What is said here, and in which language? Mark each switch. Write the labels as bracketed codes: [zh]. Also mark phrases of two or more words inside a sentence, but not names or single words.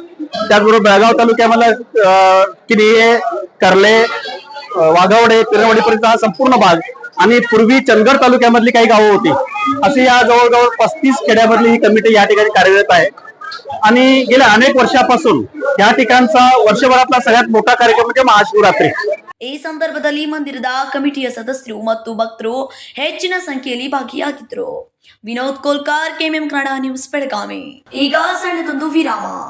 [mr] त्याचबरोबर बेळगाव तालुक्यामधला किनिये, कर्ले, वाघावडे, पिरवडीपर्यंत हा संपूर्ण भाग आणि पूर्वी चंदगड तालुक्यामधली काही गावं होती. अशी या जवळजवळ 35 खेड्यामधली ही कमिटी या ठिकाणी कार्यरत आहे. आणि गेल्या अनेक वर्षापासून या ठिकाणचा वर्षभरातला सगळ्यात मोठा कार्यक्रम म्हणजे महाशिवरात्री. [kn] ಈ ಸಂದರ್ಭದಲ್ಲಿ ಮಂದಿರದ ಕಮಿಟಿಯ ಸದಸ್ಯರು ಮತ್ತು ಭಕ್ತರು ಹೆಚ್ಚಿನ ಸಂಖ್ಯೆಯಲ್ಲಿ ಭಾಗಿಯಾಗಿದ್ದರು. ವಿನೋದ್ ಕೋಲ್ಕಾರ್, ಕೆಎಂಎಂ ಕನ್ನಡ ನ್ಯೂಸ್, ಬೆಳಗಾವಿ. ಈಗ ಸಣ್ಣದೊಂದು ವಿರಾಮ.